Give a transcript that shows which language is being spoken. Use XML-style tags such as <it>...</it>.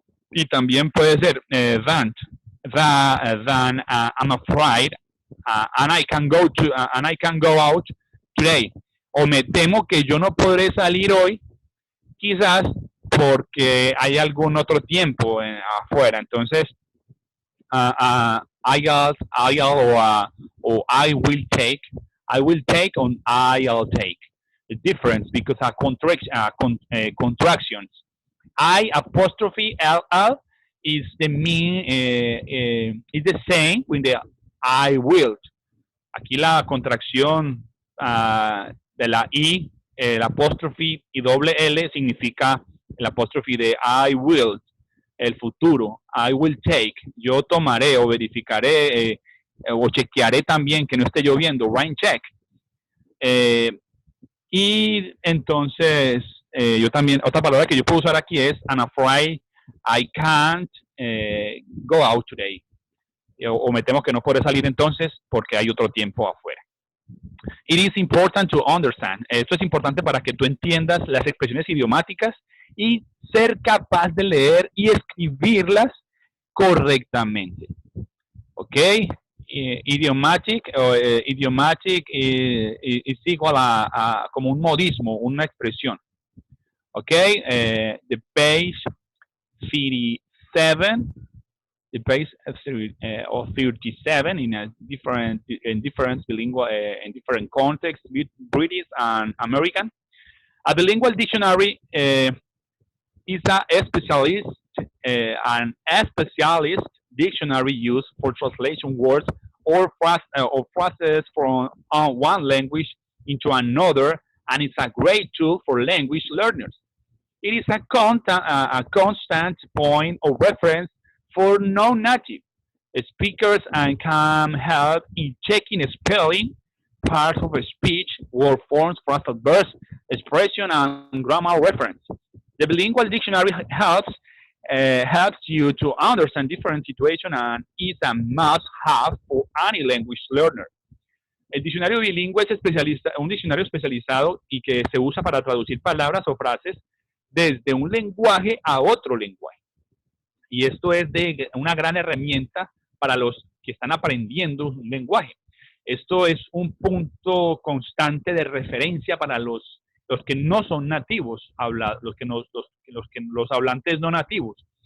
<es>Y también puede ser</es> <en>than I'm afraid and I can go out today.</en> <es>O me temo que yo no podré salir hoy, quizás porque hay algún otro tiempo afuera.</es> <en>Entonces, I'll or I will take on I'll take. The difference because contractions. I apostrophe LL is the is the same with the I will.</en> <es>Aquí la contracción de la I, el apóstrofe y doble L significa el apóstrofe de I will, el futuro.</es> <en>I will take.</en> <es>Yo tomaré o verificaré o chequearé también que no esté lloviendo.</es> <en>Rain check.</en> <es>Y entonces, yo también, otra palabra que yo puedo usar aquí es</es> <en>I'm afraid I can't go out today.</en> <es>O me temo que no podré salir entonces porque hay otro tiempo afuera.</es> <en>It is important to understand.</en> <es>Esto es importante para que tú entiendas las expresiones idiomáticas y ser capaz de leer y escribirlas correctamente. ¿Ok? idiomatic o idiomatic es igual a como un modismo, una expresión.</es> <en>Ok, the page 37, the page of 37 in different bilingual in different contexts, British and American. A bilingual dictionary is a specialist an specialist dictionary used for translation words or phrases from one language into another, and it's a great tool for language learners. It is a constant point of reference for non-native speakers and can help in checking spelling, parts of a speech, word forms, phrasal verbs, expression, and grammar reference. The bilingual dictionary helps you to understand different situations and is a must-have for any language learner.</en> <es>El diccionario bilingüe es un diccionario especializado y que se usa para traducir palabras o frases desde un lenguaje a otro lenguaje. Y esto es de una gran herramienta para los que están aprendiendo un lenguaje. Esto es un punto constante de referencia para los que no son nativos, los hablantes no nativos.</es>